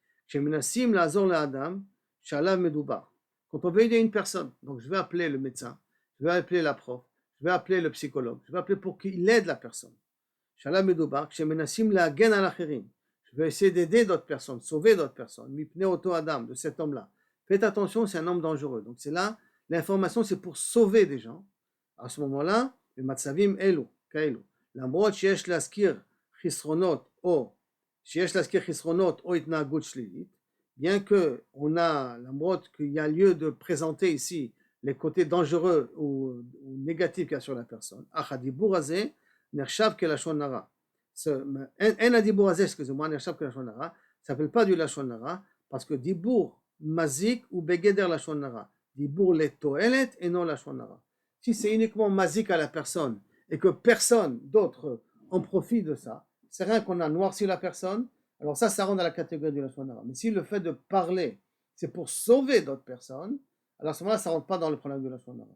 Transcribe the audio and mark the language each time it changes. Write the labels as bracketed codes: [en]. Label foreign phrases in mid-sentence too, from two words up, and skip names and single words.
[fr] Quand on veut aider une personne, donc je vais appeler le médecin, je vais appeler la prof, je vais appeler le psychologue, je vais appeler pour qu'il aide la personne. Je vais essayer d'aider d'autres personnes, sauver d'autres personnes, de cet homme-là. Faites attention, c'est un homme dangereux. Donc c'est là, l'information c'est pour sauver des gens. À ce moment-là, le [he] מצבים אלו כאלו. למרות שיש להזכיר חסרונות או התנהגות שלילית, [fr] bien que on a, למרות qu'il y a lieu de présenter ici les côtés dangereux ou négatifs qu'il y a sur la personne, [he] אך הדיבור הזה נחשב כלשון הרע. אין הדיבור הזה, [fr] excusez-moi, [he] נחשב כלשון הרע, [fr] ça s'appelle pas du [he] לשון הרע, [fr] parce que [he] דיבור מזיק ou בגדר לשון הרע. דיבור לתועלת [fr] et non [he] לשון הרע. [fr] Si c'est uniquement mazik à la personne et que personne d'autre en profite de ça, c'est rien qu'on a noirci la personne, alors ça rentre dans la catégorie du [he] לשון הרע. [fr] Mais si le fait de parler, c'est pour sauver d'autres personnes, alors à ce moment-là, ça rentre pas dans le problème du [he] לשון הרע.